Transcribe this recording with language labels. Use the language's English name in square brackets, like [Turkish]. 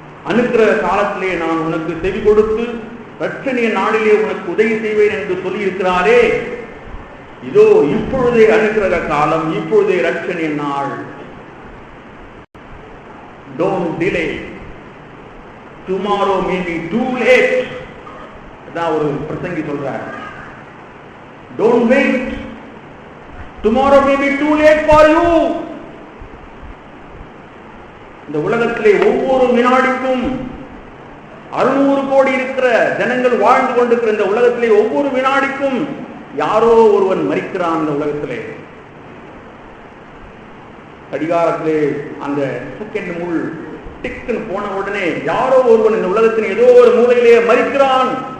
[Tamil] அனுக்கிற காலத்திலே நான் உனக்கு செவி கொடுத்து ரட்சணிய நாளிலே உனக்கு உதவி செய்வேன் என்று சொல்லி இருக்கிறாரே. இதோ இப்பொழுதே அனுக்கிற காலம், இப்பொழுதே ரட்சணிய நாள். [English] Don't delay. Tomorrow may be too late. [Tamil] அதான் ஒரு பிரசங்கி சொல்றார். [English] Don't wait. Tomorrow may be too late for you. [Tamil] இந்த உலகத்திலே ஒவ்வொரு வினாடிக்கும் 600 கோடி இருக்கிற ஜனங்கள் வாழ்ந்து கொண்டிருக்கிற இந்த உலகத்திலே ஒவ்வொரு வினாடிக்கும் யாரோ ஒருவன் மரிக்கிறான். இந்த உலகத்திலே கடிகாரத்திலே அந்த செகண்ட் முள் டிக்குன்னு போன உடனே யாரோ ஒருவன் இந்த உலகத்தின் ஏதோ ஒரு மூலையிலே மரிக்கிறான்.